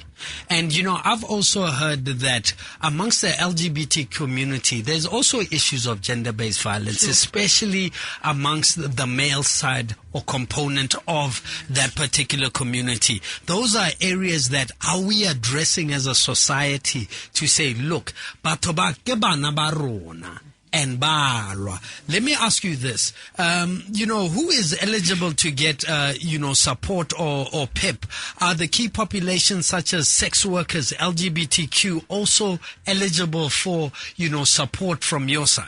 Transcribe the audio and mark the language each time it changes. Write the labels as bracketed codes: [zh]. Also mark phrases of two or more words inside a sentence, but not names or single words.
[en] And, I've also heard that amongst the LGBT community, there's also issues of gender-based violence, especially amongst the male side or component of that particular community. Those are areas that are we addressing as a society to say, look, [tn] batoba ke bana ba rona and balwa. [en] Let me ask you this. Who is eligible to get, support or PEP? Are the key populations such as sex workers, LGBTQ also eligible for, support from your side?